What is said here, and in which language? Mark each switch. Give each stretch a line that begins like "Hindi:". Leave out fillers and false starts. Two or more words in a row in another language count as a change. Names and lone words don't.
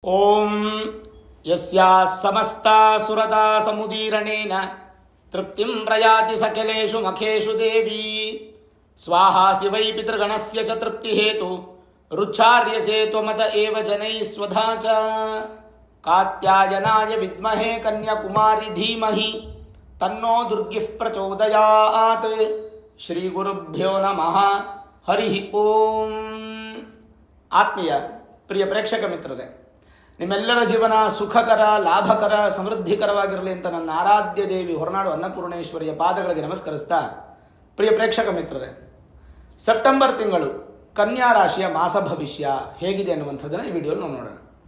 Sanskrit: ಓಂ ಯಸ್ಯಾಃ ಸಮಸ್ತಾಃ ಸುರತಾಃ ಸಮುದೀರಣೇನ ತೃಪ್ತಿಂ ಪ್ರಯಾತಿ ಸಕಲೇಷು ಮಖೇಷು ದೇವಿ ಸ್ವಾಹಾಸಿ ವೈ ಪಿತೃಗಣಸ್ಯ ಚ ತೃಪ್ತಿಹೇತು ರುಚ್ಚಾರ್ಯಸೇ ತ್ವಮತ ಏವ ಜನೈಃ ಸ್ವಧಾ ಚ ಕಾತ್ಯಾಯನಾಯ ವಿದ್ಮಹೇ ಕನ್ಯಾಕುಮಾರಿ ಧೀಮಹಿ ತನ್ನೋ ದುರ್ಗಿಃ ಪ್ರಚೋದಯಾತ್. ಶ್ರೀ ಗುರುಭ್ಯೋ ನಮಃ. ಹರಿ ಓಂ.
Kannada: ಆತ್ಮೀಯ ಪ್ರಿಯ ಪ್ರೇಕ್ಷಕ ಮಿತ್ರರೇ, ನಿಮ್ಮೆಲ್ಲರ ಜೀವನ ಸುಖಕರ, ಲಾಭಕರ, ಸಮೃದ್ಧಿಕರವಾಗಿರಲಿ ಅಂತ ನನ್ನ ಆರಾಧ್ಯ ದೇವಿ ಹೊರನಾಡು ಅನ್ನಪೂರ್ಣೇಶ್ವರಿಯ ಪಾದಗಳಿಗೆ ನಮಸ್ಕರಿಸ್ತಾ, ಪ್ರಿಯ ಪ್ರೇಕ್ಷಕ ಮಿತ್ರರೇ, ಸೆಪ್ಟೆಂಬರ್ ತಿಂಗಳು ಕನ್ಯಾ ರಾಶಿಯ ಮಾಸ ಭವಿಷ್ಯ ಹೇಗಿದೆ ಅನ್ನುವಂಥದ್ದನ್ನು ಈ ವಿಡಿಯೋಲಿ ನಾವು ನೋಡೋಣ.